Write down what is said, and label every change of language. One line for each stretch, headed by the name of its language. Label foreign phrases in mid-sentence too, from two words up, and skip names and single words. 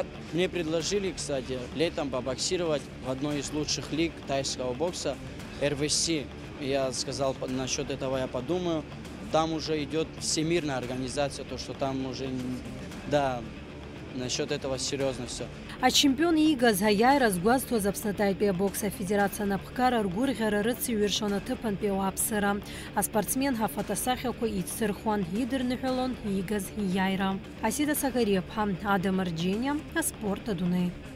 Russian: Мне предложили, кстати, летом побоксировать в одной из лучших лиг тайского бокса, RVC. Я сказал, насчет этого я подумаю. Там уже идет всемирная организация, то, что там уже, да, насчет этого серьезно все.
Abkhazian: Ачемпион иигаз аиааира згәазҭоз Аԥснатәитәи абокс афедерациа напхгара ргәырӷьара рыциҩыршон аҭыԥантәи ауааԥсыра. Аспортсмен ҳафотосахьақәа ицырхуан, идырныҳәалон иигаз ииааира. Асида Сагариаԥҳа, Ада Марџьениа, Аспорт Адунеи.